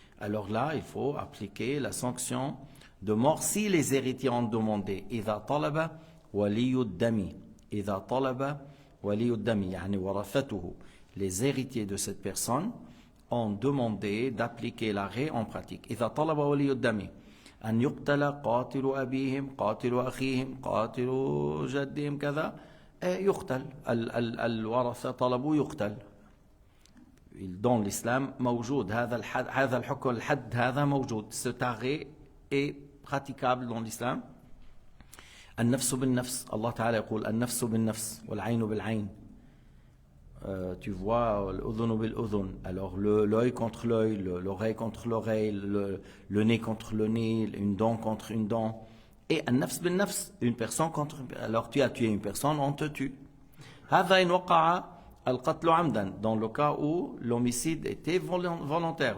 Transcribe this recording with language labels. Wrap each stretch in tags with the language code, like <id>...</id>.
<fr>Alors là, il faut appliquer la sanction de mort si les héritiers ont demandé.</fr> <ar>إذا طلب ولي الدم إذا طلب ولي الدم يعني ورثته,</ar> <fr>les héritiers de cette personne ont demandé d'appliquer l'arrêt en pratique.</fr> <ar>إذا طلب ولي الدم أن يقتل قاتل أبيهم قاتل أخيهم قاتل جدهم كذا يقتل. الورثة طلبوا يقتل.</ar> <fr>Dans l'islam</fr> <ar>موجود هذا الحد, هذا الحكم الحد هذا موجود.</ar> <fr>Cet arrêt est praticable dans l'islam.</fr> <ar>النفس بالنفس, الله تعالى يقول النفس بالنفس والعين بالعين.</ar> <fr>Tu vois</fr> <ar>الأذن بالأذن.</ar> <fr>Alors l'œil contre l'œil, l'oreille contre l'oreille, le nez contre le nez, une dent contre une dent. Et</fr> <ar>النفس بالنفس,</ar> <fr>une personne contre une personne. Alors tu as tué une personne, on te tue.</fr> <ar>هذا إن وقع القتل عمدا,</ar> <fr>dans le cas où l'homicide était volontaire.</fr>